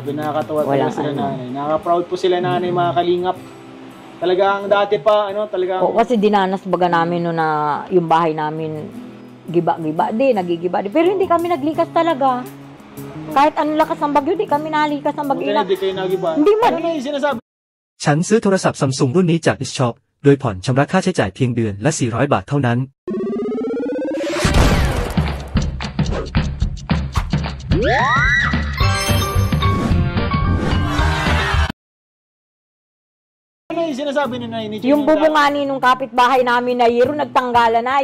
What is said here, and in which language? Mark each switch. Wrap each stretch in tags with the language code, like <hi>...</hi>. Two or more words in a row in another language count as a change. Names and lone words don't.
<tl>Grabe, nakakatawa talaga sila nanay. Nakaka-proud po sila nanay, mga kalingap. Talagang dati pa, talagang... Oo, kasi dinanas baga namin na yung bahay namin giba-giba nagigiba din. Pero hindi kami naglikas talaga. Kahit lakas ng bagyo, di kami nalikas ng bagyo. Hindi kayo nagiba. Hindi man. Ano na yung sinasabi?</tl> <th>ฉันซื้อโทรศัพท์ซัมซุงรุ่นนี้จาก Dischop โดยผ่อนชำระค่าใช้จ่ายเพียงเดือนละ 400 บาทเท่านั้น</th> <tl>Ano yung sinasabi ni Nay? Yung bubungani nung kapitbahay namin na Yero, nagtanggala na.</tl>